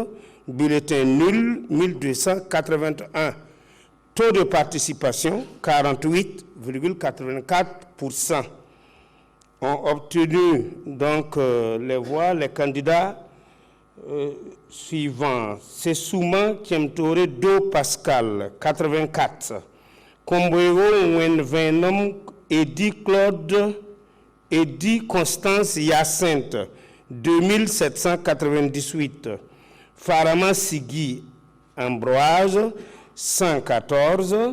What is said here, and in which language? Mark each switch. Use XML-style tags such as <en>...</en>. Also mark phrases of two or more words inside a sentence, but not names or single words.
<fr>Bulletins nuls, 1281. Taux de participation, 48,84%. Ont obtenu donc les voix, les candidats suivants. Sessouma Kiemtore Do Pascal, 84. Komboego Wenvenom Edi Claude Edi Constance Hyacinthe, 2798. Farama Sigui Ambroise, 114.</fr>